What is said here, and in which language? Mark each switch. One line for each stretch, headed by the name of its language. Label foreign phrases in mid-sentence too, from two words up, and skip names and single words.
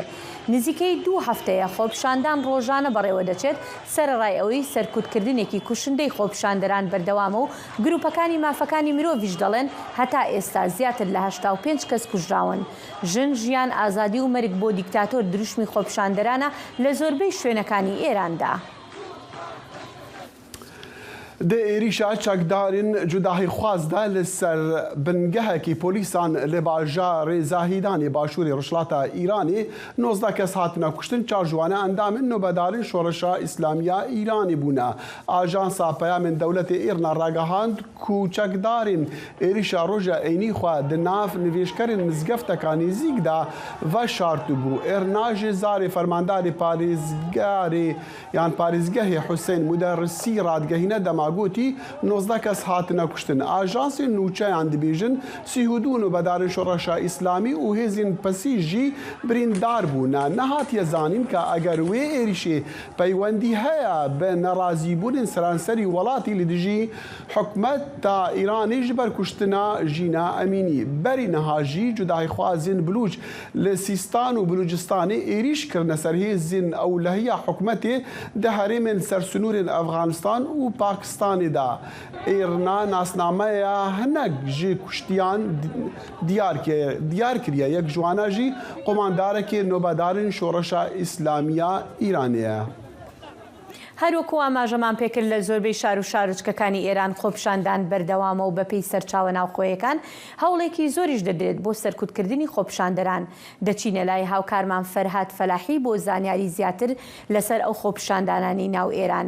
Central Kurdish: نزیکەی 2 هەفتەیە خۆپیشاندان ڕۆژانە بەڕێوە دەچێت سەرڕای ئەوەی سەرکوتکردنێکی کوشندەی خۆپیشاندەران بەردەوامە و گروپەکانی مافەکانی مرۆڤیش دەڵێن هەتا ئێستا زیاتر لە 85 کەس کوژراون. ژن، ژیان، ئازادی و مەرگ بۆ دیکتاتۆر دروشمی خۆپیشاندەرانە لە زۆربەی شوێنەکانی ئێراندا.
Kurdish: Di êrişa çekdarên cudahîxwaz de li ser bingehekî polîsan li bajarê Zahîdanê başûrê Rojhilata Îranê 19 kes hatine kuştin, 4 jwane endamên nûbedarên şoreşa İslamiya Îranê bûne. Ajansa Peyamên Dewletê Îrana ragihand ku çekdarên êrişa roja Eynî xwe di nav nivêjkerên mizgeftekan nêzik de veşartibû. Êrna jê zarê fermandarê parêzgarê yan parêzgehê Hussein Muderrisî radgehîne dema گوتی 19 کەس هاتنە کوشتن. ئاژانسên نوچەیان dibêjin sîhûdûn û bedarên şoreşa İslamî û hêzên pesî jî birîndar bûne. Nehatiye zanîn ke eger wê êrişê peywendî heye bi nerazîbûnên seranserî welatî li dijî hikûmeta Îranê ji ber kuştina Jîna Emînî. Berî niha jî cudahîxwazên Bilûc li Sîstan û Bilûcistanê êriş kirine ser hêzên ewlehiya hikûmetê di herêmên sersûnûrên Efganistan û Pakistanê da. Êrina nasnameya hinek ji kuştiyan diyar kiriye. Yek ji wan jî qomandarekê nûbedarên şoreşa İslamiya Îranê ye.
Central Kurdish: هەروەکو ئاماژەمان پێکرد لە زۆربەی شار و شارچکەکانی ئێران خۆپیشاندان بەردەوامە و بەپێی سەرچاوە ناوخۆیەکان هەوڵێکی زۆریش دەدرێت بۆ سەرکوتکردنی خۆپیشاندەران. دەچینە لای هاوکارمان فەرهاد فەلاحی بۆ زانیاری زیاتر لەسەر ئەو خۆپیشاندانانی ناو ئێران.